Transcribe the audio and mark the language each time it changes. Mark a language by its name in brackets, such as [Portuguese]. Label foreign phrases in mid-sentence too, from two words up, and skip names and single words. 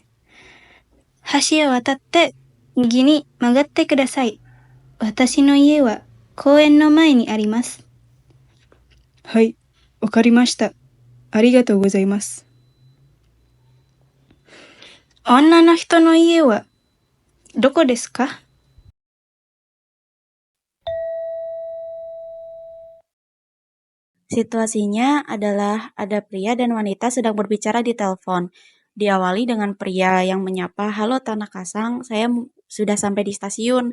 [Japanese] 橋を渡って、右に曲がってください。私の家は公園の前にあります。はい、わかりました。ありがとうございます。女の人の家はどこですか？ [Indonesian] Situasinya adalah ada pria dan wanita sedang berbicara di telepon. Diawali dengan pria yang menyapa, "Halo Tanaka-san, saya sudah sampai di stasiun.